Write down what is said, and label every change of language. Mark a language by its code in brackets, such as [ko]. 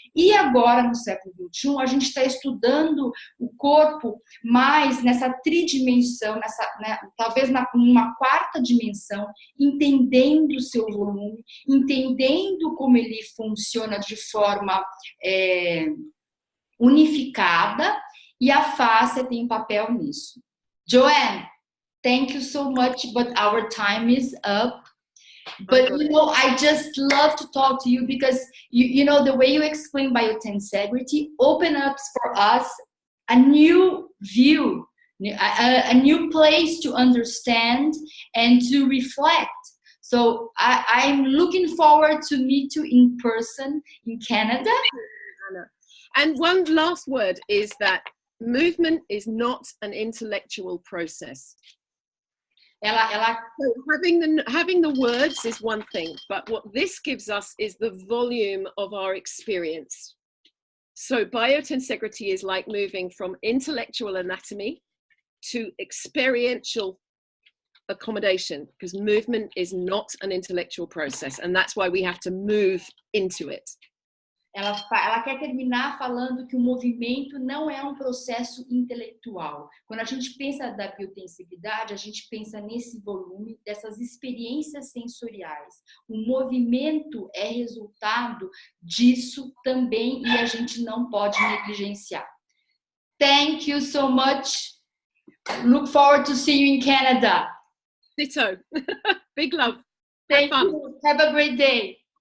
[pt] E agora, no século XXI, a gente está estudando o corpo mais nessa tridimensão, talvez numa quarta dimensão, entendendo o seu volume, entendendo como ele funciona de forma unificada, e a FACE tem um papel nisso. [en] Joanne, thank you so much, but our time is up. But, you know, I just love to talk to you because, you know, the way you explain biotensegrity open up for us a new view, a new place to understand and to reflect. So I'm looking forward to meet you in person in Canada. And one last word is that movement is not an intellectual process. So having the words is one thing, but what this gives us is the volume of our experience. So biotensegrity is like moving from intellectual anatomy to experiential accommodation, because movement is not an intellectual process, and that's why we have to move into it. [pt] Ela quer terminar falando que o movimento não é um processo intelectual. Quando a gente pensa da biotensegridade, a gente pensa nesse volume, dessas experiências sensoriais. O movimento é resultado disso também, e a gente não pode negligenciar. [en] Thank you so much. Look forward to see you in Canada. Ditto. Big love. Thank you. Have a great day.